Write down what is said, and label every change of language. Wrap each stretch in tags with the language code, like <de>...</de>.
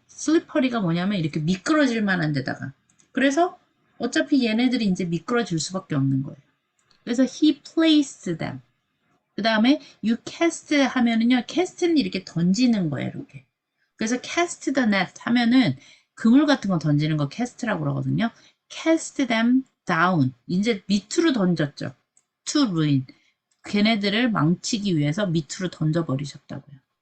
<ko>slippery가 뭐냐면 이렇게 미끄러질 만한 데다가. 그래서 어차피 얘네들이 이제 미끄러질 수밖에 없는 거예요.</ko> <en>그래서 he placed them.</en> <ko>그 다음에 you cast 하면은요. cast는 이렇게 던지는 거예요. 이렇게. 그래서 cast the net 하면은 그물 같은 거 던지는 거 cast라고 그러거든요.</ko> <en>cast them down. 이제 밑으로 던졌죠. to ruin.</en> <ko>걔네들을 망치기 위해서 밑으로 던져버리셨다고요.</ko>